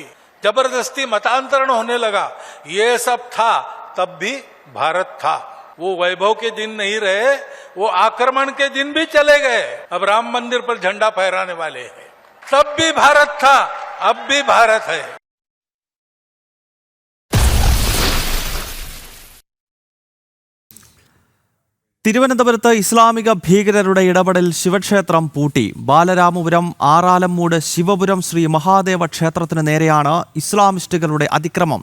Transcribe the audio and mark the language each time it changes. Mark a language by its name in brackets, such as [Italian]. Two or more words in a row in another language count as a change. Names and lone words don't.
[Hindi] जबरदस्ती मतांतरण होने लगा. ये सब था. तब भी भारत था. वो वैभव के दिन नहीं रहे, वो आक्रमण के दिन भी चले गए. अब राम मंदिर पर झंडा फहराने वाले हैं. तब भी भारत था, अब भी भारत है. [Malayalam] തിരുവനന്തപുരത്ത് ഇസ്ലാമിക ഭീകരരുടെ ഇടപെടൽ ശിവക്ഷേത്രം പൂട്ടി. ബാലരാമപുരം ആറാലമ്മൂട് ശിവപുരം ശ്രീ മഹാദേവ ക്ഷേത്രത്തിന് നേരെയാണ് ഇസ്ലാമിസ്റ്റുകളുടെ അതിക്രമം.